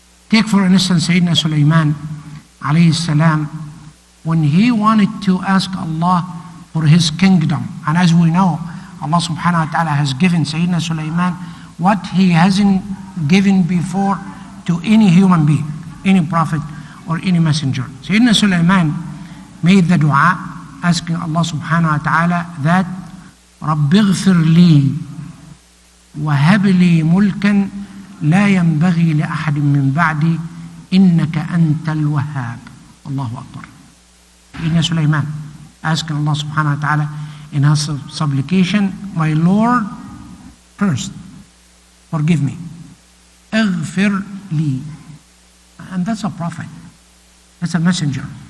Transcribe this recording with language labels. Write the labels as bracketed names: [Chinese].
[English] Take for instance Sayyidina Sulaiman alayhi salam, when he wanted to ask Allah for his kingdom, and as we know, Allah subhanahu wa ta'ala has given Sayyidina Sulaiman what he hasn't given before to any human being, any prophet or any messenger. Sayyidina Sulaiman made the dua asking Allah subhanahu wa ta'ala that [Arabic] رَبِّ اغْفِرْ لِي وَهَبْ لِي مُلْكًا لَا يَنْبَغِي لِأَحَدٍ مِّن بَعْدِي إِنَّكَ أَنْتَ الْوَهَّابُ. Allahu Akbar. [English] Sayyidina Sulaiman asking Allah subhanahu wa ta'ala in his supplication, my Lord, first, forgive me. [Arabic] اغفر لي. [English] And that's a prophet. That's a messenger.